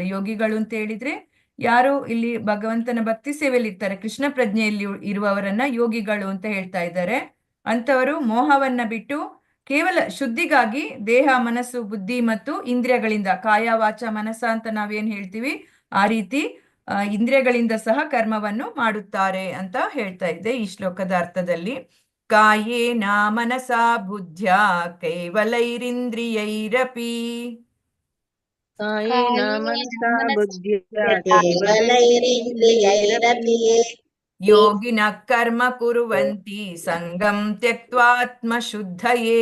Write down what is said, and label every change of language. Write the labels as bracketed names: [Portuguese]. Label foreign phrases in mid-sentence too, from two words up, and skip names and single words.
[Kannada] ಯೋಗಿಗಳು ಅಂತ ಹೇಳಿದ್ರೆ ಯಾರು ಇಲ್ಲಿ ಭಗವಂತನ ಭಕ್ತಿ ಸೇವೆಯಲ್ಲಿ ಇರ್ತಾರೆ, ಕೃಷ್ಣ ಪ್ರಜ್ಞೆಯಲ್ಲಿ ಇರುವವರನ್ನ ಯೋಗಿಗಳು ಅಂತ ಹೇಳ್ತಾ ಇದ್ದಾರೆ. ಅಂತವರು ಮೋಹವನ್ನ ಬಿಟ್ಟು ಕೇವಲ ಶುದ್ಧಿಗಾಗಿ ದೇಹ, ಮನಸ್ಸು, ಬುದ್ಧಿ ಮತ್ತು ಇಂದ್ರಿಯಗಳಿಂದ, ಕಾಯ ವಾಚ ಮನಸ್ಸ ಅಂತ ನಾವೇನ್ ಹೇಳ್ತೀವಿ ಆ ರೀತಿ ಇಂದ್ರಿಯಗಳಿಂದ ಸಹ ಕರ್ಮವನ್ನು ಮಾಡುತ್ತಾರೆ ಅಂತ ಹೇಳ್ತಾ ಇದ್ದೆ ಈ ಶ್ಲೋಕದ ಅರ್ಥದಲ್ಲಿ. [Sanskrit] ಕಾಯೇನ ಮನಸಾ ಬುದ್ಧ್ಯಾ ಕೇವಲೈರಿಂದ್ರಿಯೈರಪಿ ಕಾಯೇನ ಮನಸಾ ಬುದ್ಧ್ಯಾ केवलैरिन्द्रियैरपि ಯೋಗಿನಃ ಕರ್ಮ ಕುರ್ವಂತಿ ಸಂಗಂ ತ್ಯಕ್ತ್ವಾತ್ಮ ಶುದ್ಧಯೇ